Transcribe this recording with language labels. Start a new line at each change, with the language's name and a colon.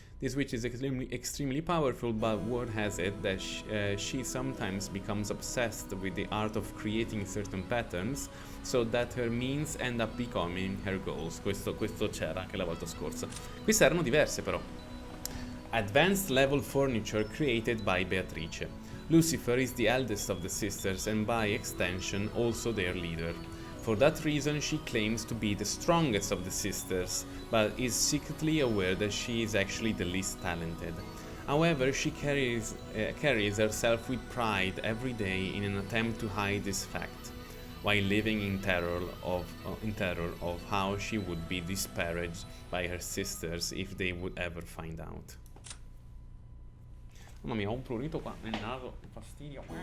English: This witch is extremely powerful, but word has it that she sometimes becomes obsessed with the art of creating certain patterns, so that her means end up becoming her goals.
Italian: Questo c'era anche la volta scorsa. Queste erano diverse però.
English: Advanced level furniture created by Beatrice. Lucifer is the eldest of the sisters and by extension also their leader. For that reason, she claims to be the strongest of the sisters, but is secretly aware that she is actually the least talented. However, she carries herself with pride every day in an attempt to hide this fact, while living in terror of how she would be disparaged by her sisters if they would ever find out.
Italian: Mamma mia, ho un prurito qua nel naso, fastidio.